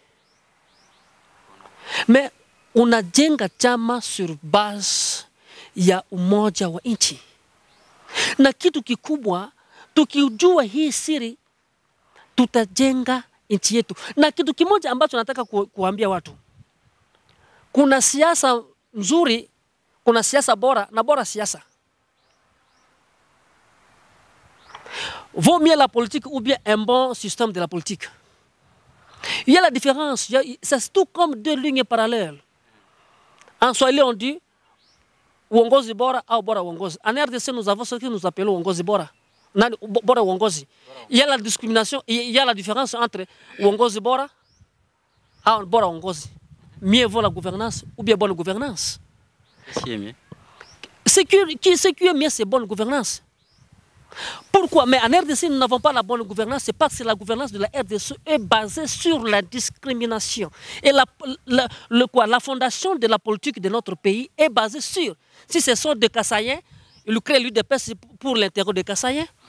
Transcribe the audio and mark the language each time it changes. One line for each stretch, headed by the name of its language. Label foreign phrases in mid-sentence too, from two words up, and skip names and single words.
Swahili: Me unajenga chama
French: sur base
Swahili: ya umoja wa nchi. Na kitu kikubwa, tukijua hii siri, tutajenga nchi yetu. Na kitu kimoja ambacho nataka kuambia watu, kuna siasa nzuri, kuna siasa bora na bora siasa.
French: Vaut mieux la politique ou bien un bon système de la politique. Il y a la différence, c'est tout comme deux lignes parallèles. En Swahili on dit
Swahili: uongozi bora au bora uongozi.
French: En RDC nous avons ce que nous appelons
Swahili: uongozi bora. Bora uongozi.
French: Il y a la discrimination, il y a la différence entre
Swahili: uongozi bora
French: et
Swahili: bora uongozi.
French: Mieux vaut la gouvernance ou bien bonne gouvernance. Qu'est-ce qui est mieux? Ce qui est mieux, c'est bonne gouvernance. Pourquoi? Mais en RDC, nous n'avons pas la bonne gouvernance. C'est parce que la gouvernance de la RDC est basée sur la discrimination. Et la fondation de la politique de notre pays est basée sur, si ce sont des Kassaïens, ils créent l'UDPS pour l'intérêt des Kassaïens.